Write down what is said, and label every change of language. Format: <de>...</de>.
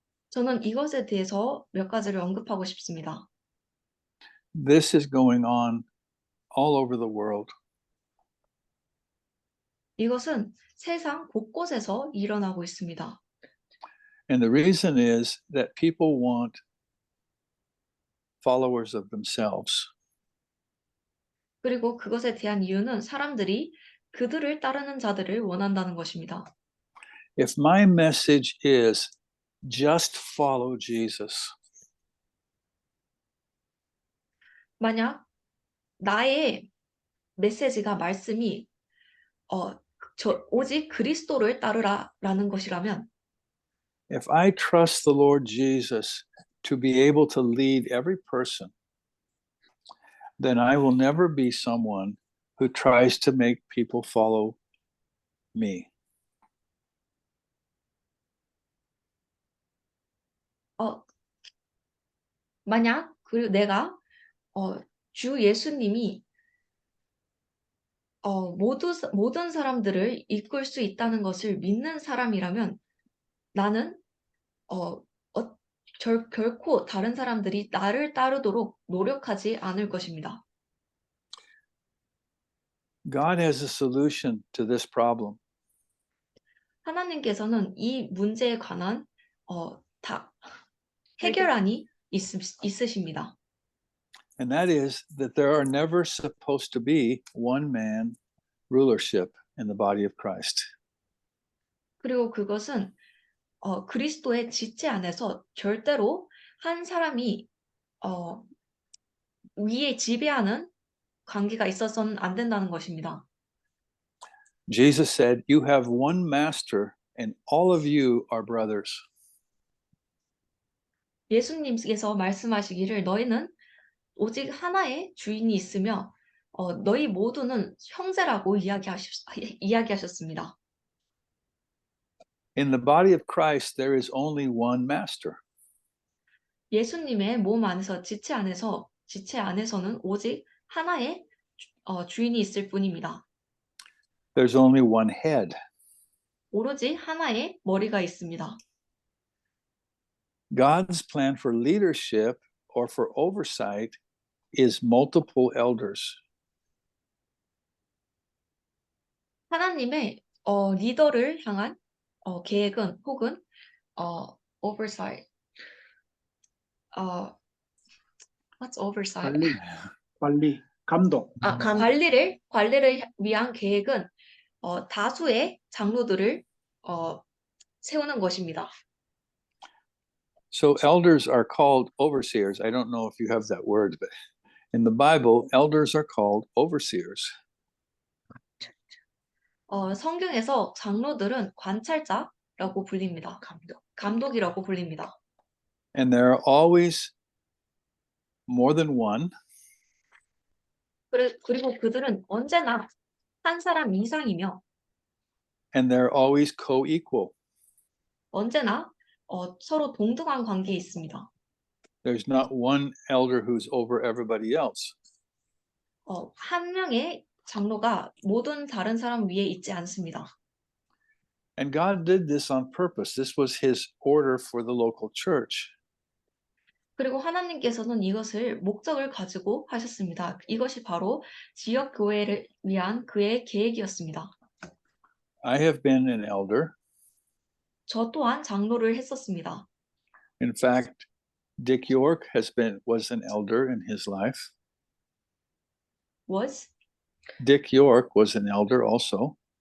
<ko>저는 이것에 대해서 몇 가지를 언급하고 싶습니다.</ko> <en>This is going on all over the world.</en> <ko>이것은 세상 곳곳에서 일어나고 있습니다.</ko> <en>And the reason is that people want followers of themselves.</en> <ko>그리고 그것에 대한 이유는 사람들이 그들을 따르는 자들을 원한다는 것입니다.</ko> <en>If my message is just follow Jesus,</en> <ko>만약 나의 메시지가 말씀이 오직 그리스도를 따르라라는 것이라면</ko> <en>if I trust the Lord Jesus to be able to lead every person, then I will never be someone who tries to make people follow me.</en> <ko>만약 내가 주 예수님이 모든 사람들을 이끌 수 있다는 것을 믿는 사람이라면 나는 결코 다른 사람들이 나를 따르도록 노력하지 않을 것입니다.</ko> <en>God has a solution to this problem.</en> <ko>하나님께서는 이 문제에 관한 해결안이 있으십니다.</ko> <en>And that is that there are never supposed to be one man rulership in the body of Christ.</en> <ko>그리고 그것은 그리스도의 지체 안에서 절대로 한 사람이 위에 지배하는 관계가 있어서는 안 된다는 것입니다.</ko> <en>Jesus said, "You have one master, and all of you are brothers."</en> <ko>예수님께서 말씀하시기를 너희는 오직 하나의 주인이 있으며 너희 모두는 형제라고 이야기하셨습니다.</ko> <en>In the body of Christ, there is only one master.</en> <ko>예수님의 몸 안에서 지체 안에서는 오직 하나의 주인이 있을 뿐입니다.</ko> <en>There's only one head.</en> <ko>오로지 하나의 머리가 있습니다.</ko> <en>God's plan for leadership or for oversight is multiple elders.</en> <ko>하나님의 리더를 향한 계획은 혹은 oversight.</ko> <en>What's oversight?</en> <ko>관리, 감독. 관리를 위한 계획은 다수의 장로들을 세우는 것입니다.</ko> <en>So elders are called overseers. I don't know if you have that word, but in the Bible, elders are called overseers.</en> <ko>성경에서 장로들은 관찰자라고 불립니다. 감독이라고 불립니다.</ko> <en>And there are always more than one,</en> <ko>그리고 그들은 언제나 한 사람 이상이며</ko> <en>and they're always co-equal.</en> <ko>언제나 서로 동등한 관계에 있습니다.</ko> <en>There's not one elder who's over everybody else.</en> <ko>한 명의 장로가 모든 다른 사람 위에 있지 않습니다.</ko> <en>And God did this on purpose. This was his order for the local church.</en> <ko>그리고 하나님께서는 이것을 목적을 가지고 하셨습니다. 이것이 바로 지역 교회를 위한 그의 계획이었습니다.</ko> <en>I have been an elder.</en> <ko>저 또한 장로를 했었습니다.</ko> <en>In fact, Dick York was an elder in his life. Dick York was an elder also.</en>